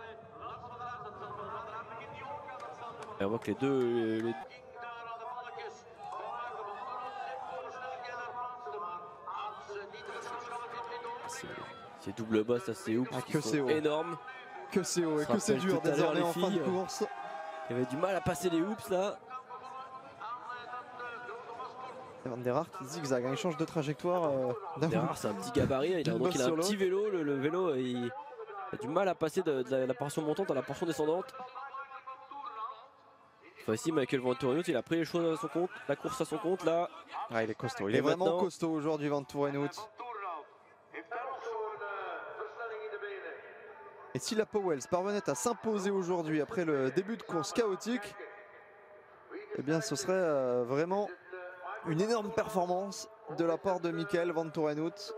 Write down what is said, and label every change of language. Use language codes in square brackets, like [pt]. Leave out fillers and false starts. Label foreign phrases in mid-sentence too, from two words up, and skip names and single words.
[fr] Et on voit que les deux... C'est double boss, ça c'est ouf, que c'est énorme. Que c'est haut et que c'est dur désormais en fin de course. Il avait du mal à passer les hoops là. Van der Haar qui zigzag, il change de trajectoire. Van der Haar c'est un petit gabarit, il a un petit vélo, le vélo il a du mal à passer de la portion montante à la portion descendante. Cette fois-ci Michael Vantorenhout il a pris les choses à son compte, la course à son compte là. Ah, il est costaud, il est vraiment costaud aujourd'hui Vantorenhout. Et si la Powells parvenait à s'imposer aujourd'hui après le début de course chaotique, eh bien ce serait vraiment une énorme performance de la part de Michael Vantorenhout.